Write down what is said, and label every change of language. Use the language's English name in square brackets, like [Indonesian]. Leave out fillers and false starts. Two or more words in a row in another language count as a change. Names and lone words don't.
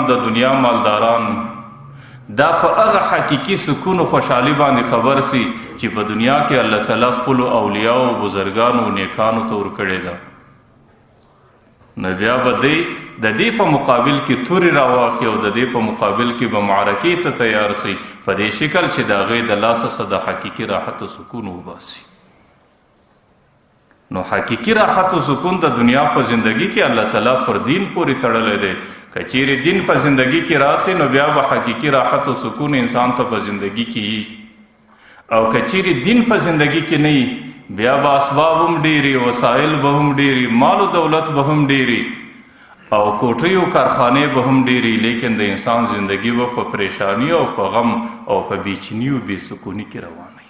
[Pashto] د دنیا مالداران دا په هغه حقیقی سکون و خوشحالی باندې خبر سي چې په دنیا کې الله تعالی خپل اولیاء او بزرگانو او نیکانو ته ورکړی ده، نو بیا به د دې په مقابل کې تورې راواخلي او د دې په مقابل کې به معرکې ته تیار سي په دې شکل چې د هغې د لاسه څه د حقیقي راحت و سکون وباسي. نو حقیقی راحت و سکون د دنیا په زندگی کې الله تعالی پر دین پورې تړلی دی. که چیرې دین په زندگی کې راسي نو بیا به حقیقی راحت و سکون انسان ته په زندگی کې، او که چیرې دین په زندگی کې نه بیا به اسباب هم ډیری، وسایل به هم ډیری، مال و دولت به هم ډیری، او کوټې او کارخانې به هم ډیری، لیکن د انسان زندگی به په پریشانی او په غم او په بیچینی او بې سکونی کې روانه.